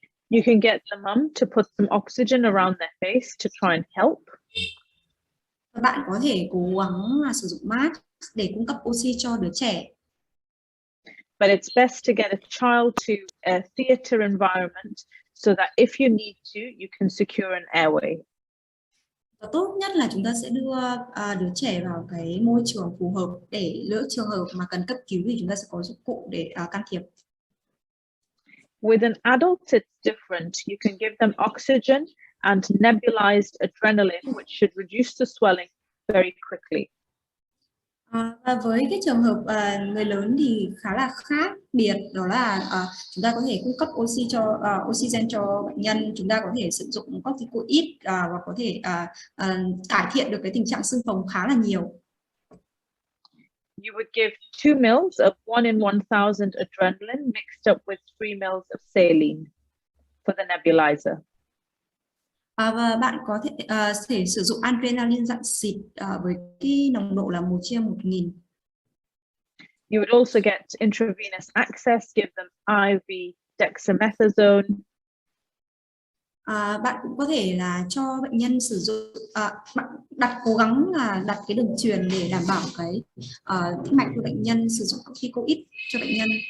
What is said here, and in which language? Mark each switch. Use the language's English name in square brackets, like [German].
[English] You can get the mum to put some oxygen around their face to try and help. [Vietnamese] Bạn có thể cố gắng sử dụng mask để cung cấp oxy cho đứa trẻ. [English] But it's best to get a child to a theatre environment so that if you need to, you can secure an airway. [Vietnamese] Và tốt nhất là chúng ta sẽ đưa đứa trẻ vào cái môi trường phù hợp để lỡ trường hợp mà cần cấp cứu thì chúng ta sẽ có dụng cụ để can thiệp. [English] With an adult, it's different. You can give them oxygen and nebulized adrenaline, which should reduce the swelling very quickly. [Vietnamese] Và với cái trường hợp người lớn thì khá là khác biệt, đó là chúng ta có thể cung cấp oxygen cho bệnh nhân, chúng ta có thể sử dụng corticoid và có thể cải thiện được cái tình trạng xương phồng khá là nhiều. [English] You would give 2 mils of 1 in 1,000 adrenaline mixed up with 3 mils of saline for the nebulizer. [Vietnamese] Và bạn có thể sử dụng adrenaline dạng xịt với cái nồng độ là 1/1000. [English] You would also get intravenous access, give them IV dexamethasone. [Vietnamese] Bạn cũng có thể là cho bệnh nhân sử dụng, bạn cố gắng là đặt cái đường truyền để đảm bảo cái tĩnh mạch của bệnh nhân, sử dụng corticoid cho bệnh nhân.